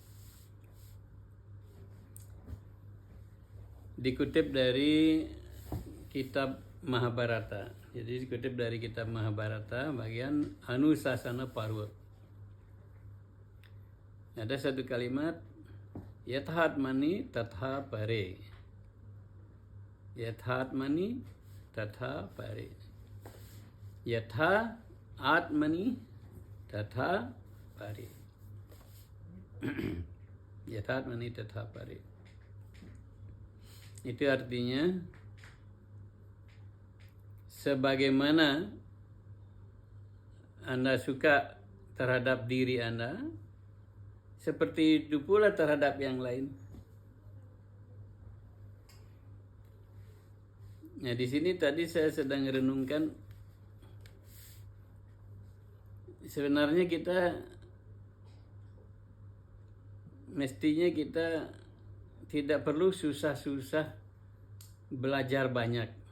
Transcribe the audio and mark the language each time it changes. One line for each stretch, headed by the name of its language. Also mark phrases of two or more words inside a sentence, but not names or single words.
Indonesian: Dikutip dari kitab Mahabharata. Jadi dikutip dari kitab Mahabharata bagian Anusasana Parva. Ada satu kalimat,
Sanskrit: यथात्मनि तथा परे. यथात्मनि तथा परे. यथा आत्मनि तथा परे. यथात्मनि तथा परे.
Indonesian: Itu artinya sebagaimana Anda suka terhadap diri Anda, seperti itu pula terhadap yang lain. Nah, di sini tadi saya sedang renungkan, sebenarnya mestinya kita tidak perlu susah-susah belajar banyak.